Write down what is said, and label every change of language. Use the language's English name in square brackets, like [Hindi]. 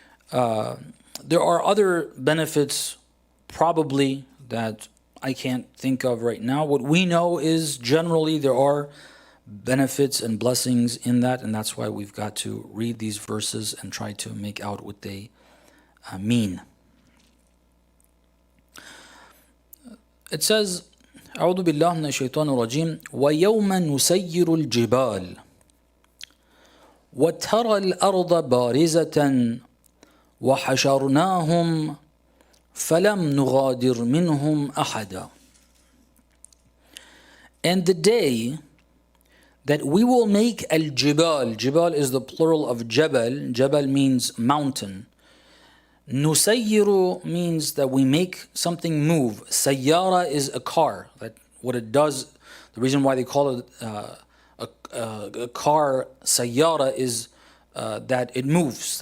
[English] There are other benefits probably that I can't think of right now. What we know is generally there are benefits and blessings in that, and that's why we've got to read these verses and try to make out what they mean. It says, [Arabic] أعوذ بالله من الشيطان الرجيم ويوم نسير الجبال وترى الأرض بارزة وحشرناهم فَلَمْ نُغَادِرْ مِنْهُمْ أَحَدًا. [English] And the day that we will make al-jibal. Jibal is the plural of jabal. Jabal means mountain. Nusayyiru means that we make something move. Sayyara is a car. That what it does, the reason why they call it a car sayyara is that it moves.